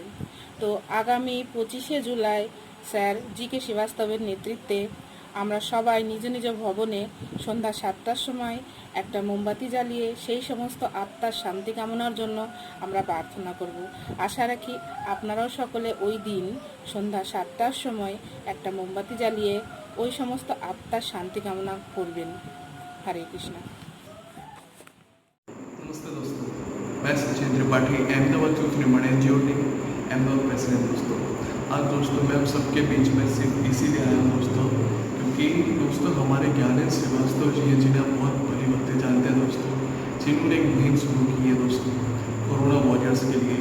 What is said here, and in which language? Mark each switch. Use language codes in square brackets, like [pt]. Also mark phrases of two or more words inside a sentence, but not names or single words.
[bn] তো আগামী 25শে জুলাই স্যার জিকে শ্রীবাস্তবের নেতৃত্বে আমরা সবাই নিজ নিজ ভবনে সন্ধ্যা 7টার সময় একটা মোমবাতি জ্বালিয়ে সেই সমস্ত আত্মার শান্তি কামনার জন্য আমরা প্রার্থনা করব। আশা রাখি আপনারাও সকলে ওই দিন সন্ধ্যা 7টার সময় একটা মোমবাতি জ্বালিয়ে ওই সমস্ত আত্মার শান্তি কামনা করবেন। [hi] हरे कृष्णा। नमस्ते दोस्तों, मैं सचिन त्रिपाठी अहमदाबाद चूथ निर्माण [en] NGO team [hi] अहमदाबाद प्रेसिडेंट। दोस्तों आज दोस्तों मैं आप सबके बीच में सिर्फ इसीलिए आया हूँ दोस्तों क्योंकि दोस्तों हमारे ज्ञानेंद्र श्रीवास्तव जी हैं जिन्हें आप बहुत भली भक्ति जानते हैं दोस्तों, जिन्होंने एक मुहिम शुरू की है दोस्तों [en] Corona warriors [hi] के लिए।